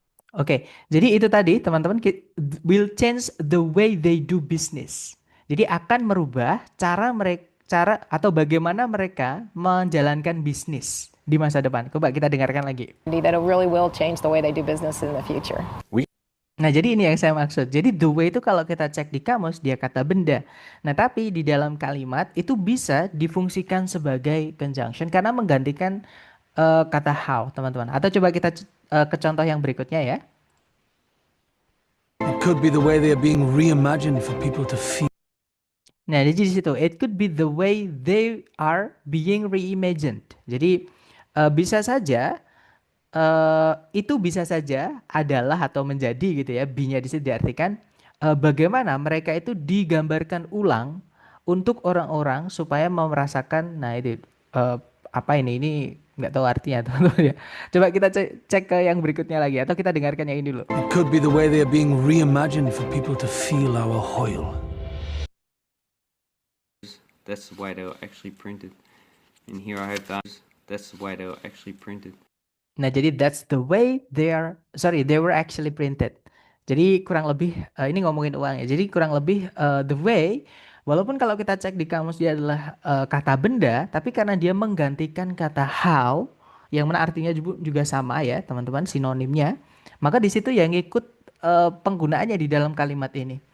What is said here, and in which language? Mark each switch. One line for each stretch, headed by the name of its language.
Indonesian: Oke, jadi itu tadi teman-teman
English: will change the way they do business.
Indonesian: Jadi akan merubah cara mereka cara atau bagaimana mereka menjalankan bisnis di masa depan. Coba kita dengarkan lagi.
English: That really will change the way they do business in the future.
Indonesian: Nah, jadi ini yang saya maksud. Jadi the way itu kalau kita cek di kamus dia kata benda. Nah, tapi di dalam kalimat itu bisa difungsikan sebagai conjunction karena menggantikan kata how, teman-teman. Atau coba kita ke contoh yang berikutnya ya.
English: It could be the way they are being reimagined for people to feel.
Indonesian: Nah, di situ
English: it could be the way they are being reimagined.
Indonesian: Jadi bisa saja itu bisa saja adalah atau menjadi gitu ya. Be-nya di situ diartikan bagaimana mereka itu digambarkan ulang untuk orang-orang supaya mau merasakan. Nah, itu apa ini nggak tahu artinya teman-teman ya. Coba kita cek ke yang berikutnya lagi atau kita dengarkan yang ini dulu.
English: It could be the way they are being reimagined for people to feel our hoil. That's why they were actually printed. And here I have that. That's why they were actually printed.
Indonesian: Nah, jadi
English: that's the way they were actually printed.
Indonesian: Jadi kurang lebih ini ngomongin uang ya. Jadi kurang lebih the way walaupun kalau kita cek di kamus dia adalah kata benda, tapi karena dia menggantikan kata how yang mana artinya juga sama ya, teman-teman, sinonimnya. Maka di situ yang ikut penggunaannya di dalam kalimat ini.